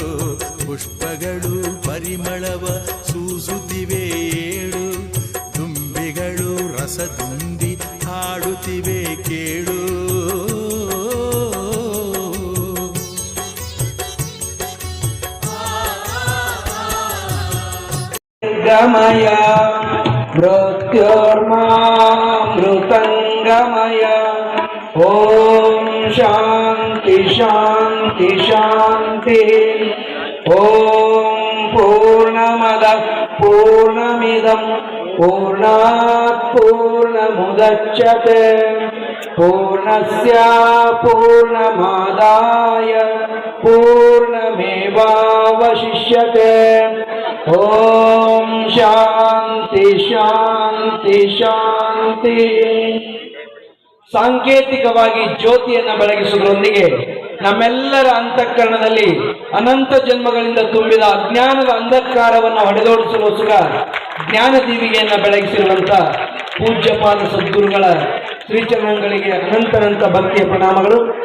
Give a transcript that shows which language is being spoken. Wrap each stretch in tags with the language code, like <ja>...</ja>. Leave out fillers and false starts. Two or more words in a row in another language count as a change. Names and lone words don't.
<kn>ಪುಷ್ಪಗಳು ಪರಿಮಳವ ಸೂಸುತ್ತಿವೆ ಏಳು, ದುಂಬಿಗಳು ರಸದುಂಬಿ ಹಾಡುತ್ತಿವೆ ಕೇಳು.</kn> <sa>ಗಮಯ ಮೃತ್ಯುರ್ಮಾಮೃತಂಗಮಯ. ಓಂ ಶಾಂತಿ ಶಾಂತಿ ಶಾಂತಿ. ಓಂ ಪೂರ್ಣಮದ ಪೂರ್ಣಮಿದಂ ಪೂರ್ಣಾತ್ ಪೂರ್ಣಮುದಚ್ಯತೆ ಪೂರ್ಣಸ್ಯ ಪೂರ್ಣಮಾದಾಯ ಪೂರ್ಣಮೇವಾವಶಿಷ್ಯತೆ. ಓಂ ಶಾಂತಿ ಶಾಂತಿ ಶಾಂತಿ.</sa> <kn>ಸಾಂಕೇತಿಕವಾಗಿ ಜ್ಯೋತಿಯನ್ನು ಬೆಳಗಿಸುವುದರೊಂದಿಗೆ ನಮ್ಮೆಲ್ಲರ ಅಂತಃಕರಣದಲ್ಲಿ ಅನಂತ ಜನ್ಮಗಳಿಂದ ತುಂಬಿದ ಅಜ್ಞಾನದ ಅಂಧಕಾರವನ್ನು ಹೊಡೆದೋಡಿಸುವ ಜ್ಞಾನ ದೀವಿಗೆಯನ್ನು ಬೆಳಗಿಸಿರುವಂಥ ಪೂಜ್ಯಪಾದ ಸದ್ಗುರುಗಳ ಶ್ರೀಚರಣಗಳಿಗೆ ಅನಂತನಂತ ಭಕ್ತಿಯ ಪ್ರಣಾಮಗಳು.</kn>